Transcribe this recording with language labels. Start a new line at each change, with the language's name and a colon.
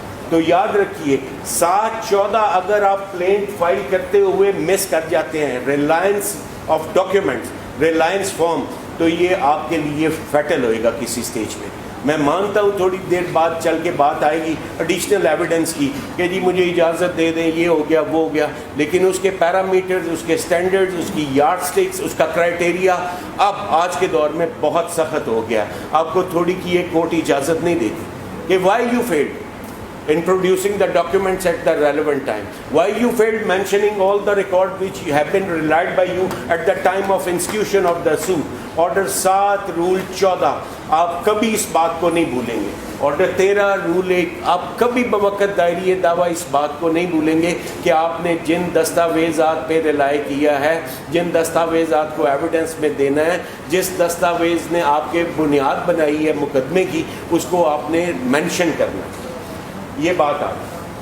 Urdu: تو یاد رکھیے 7-14 اگر آپ پلینٹ فائل کرتے ہوئے مس کر جاتے ہیں, Reliance of documents, Reliance form, تو یہ آپ کے لیے فیٹل ہوئے گا کسی سٹیج پہ. میں مانتا ہوں تھوڑی دیر بعد چل کے بات آئے گی ایڈیشنل ایویڈنس کی کہ جی مجھے اجازت دے دیں, یہ ہو گیا وہ ہو گیا, لیکن اس کے پیرامیٹرز, اس کے سٹینڈرڈز, اس کی یارڈ سٹکس, اس کا کرائٹیریا اب آج کے دور میں بہت سخت ہو گیا. آپ کو تھوڑی کی ایک کورٹ اجازت نہیں دیتی کہ
English: Why you failed in producing the documents at the relevant time, why you failed mentioning all the records which have been relied by you at the time of institution of the suit.
Urdu: Order 7 role 14 آپ کبھی اس بات کو نہیں بھولیں گے. Order 13 role 1 آپ کبھی بوقت دائری دعویٰ اس بات کو نہیں بھولیں گے کہ آپ نے جن دستاویزات پہ ریلائی کیا ہے, جن دستاویزات کو ایویڈنس میں دینا ہے, جس دستاویز نے آپ کے بنیاد بنائی ہے مقدمے کی, اس کو آپ نے مینشن کرنا ہے. یہ بات آ گئی.